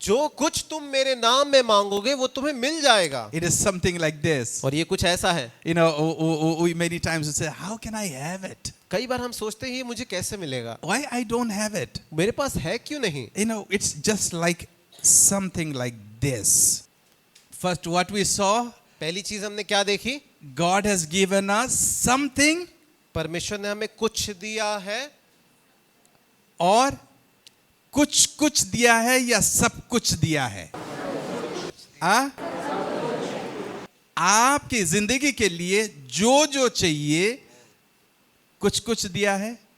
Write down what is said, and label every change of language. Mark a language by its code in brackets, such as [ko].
[hi] जो कुछ तुम मेरे नाम में मांगोगे वो तुम्हें मिल जाएगा। [en] It is something like this. [hi] और ये कुछ ऐसा है, [en] You know, we many times we say, how can I have it? [hi] कई बार हम सोचते हैं ये मुझे कैसे मिलेगा, [en] Why I don't have it? [hi] मेरे पास है क्यों नहीं। [en] You know, it's just like something like this. First, what we saw, [hi] पहली चीज हमने क्या देखी, [en] God has given us something, [hi] परमेश्वर ने हमें कुछ दिया है, और कुछ कुछ दिया है या सब कुछ दिया है। आपकी जिंदगी के लिए जो जो चाहिए कुछ कुछ दिया है।